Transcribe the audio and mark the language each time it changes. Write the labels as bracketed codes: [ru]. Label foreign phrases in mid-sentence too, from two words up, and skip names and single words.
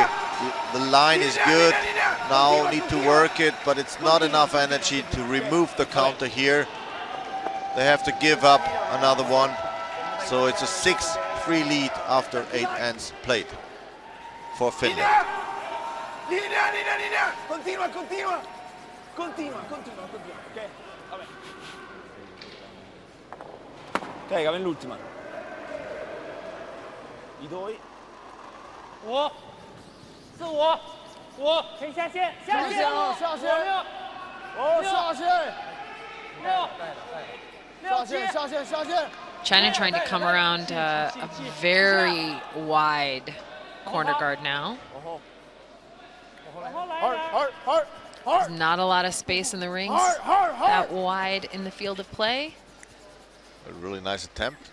[en] The line is good. Now need to work it, but it's not enough energy to remove the counter here. They have to give up another one. So it's a 6-3 lead after 8 ends played for Finland. [it] Continua. Ok, va l'ultima. I due. [zh] 5、4、5，可以下线，下线，6，下线。 [en] China trying to come around a very wide corner guard now. There's not a lot of space in the rings that wide in the field of play. A really nice attempt.